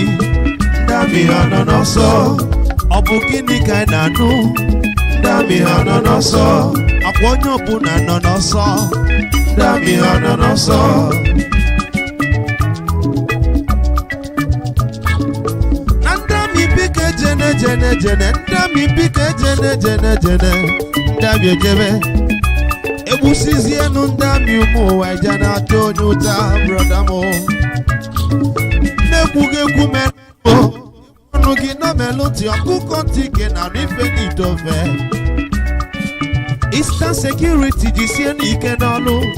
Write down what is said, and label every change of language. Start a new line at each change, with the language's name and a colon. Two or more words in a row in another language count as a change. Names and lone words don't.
Igbo: Ndị amị ha nọ n'ọsọ. Ọ bụ gịnị ka anyị na-anụ? Ndị amị ha nọ n'ọsọ. Akwa onye ọbụla nọ n'ọsọ. Ndami hana n'ọsọ. Na ndami bike jene jene jene, ndami bike jene jene jene, ndami ejebe. Ebusizienu ndami ụmụ ụwa ije na-atụ onye ụta, broda m. Na-ekwughị melụ, ọnụ gị nọ melụ ntị ọkụkọ ntị ike na ife n'idofe. Eastern Security jisie n'ike n'ọlụ.